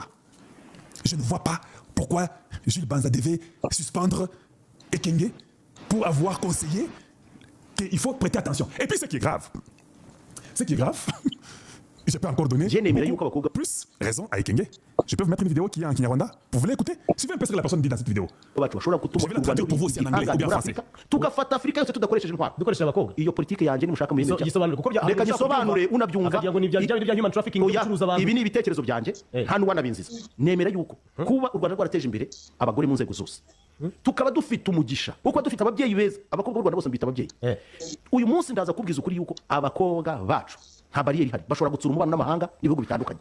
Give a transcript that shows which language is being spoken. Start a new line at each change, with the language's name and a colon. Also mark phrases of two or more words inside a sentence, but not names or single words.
French: Je ne vois pas pourquoi Jules Banza devait suspendre Ekenge pour avoir conseillé qu'il faut prêter attention. Et puis ce qui est grave, je peux encore donner plus raison à Ekenge. Je peux vous mettre une vidéo qui est en Kinyarwanda. Vous voulez écouter? Suivez un peu ce que la personne dit dans cette vidéo. Je vais la traduire pour vous aussi en anglais ou bien en français.
Kinyarwanda: Tugafata Afrika yose tudakoresheje intwaro dukoresheje abakobwa iyo politike yanjye nimushaka mu yindi gisobanura kuko reka gisobanure unabyumva akagira ngo ni bya
English: human trafficking
Kinyarwanda: gucuruza abantu ibi ni ibitekerezo byanjye hano wanabinziza nemera yuko kuba u Rwanda rwarateje imbere abagore mu nzego zose tukaba dufite umugisha kuko dufite ababyeyi beza abakobwa b'u Rwanda bose mbita ababyeyi uyu munsi ndaza kubwiza ukuri yuko abakobwa bacu nta bariyeri ihari bashobora gutsura umubano n'amahanga n'ibihugu bitandukanye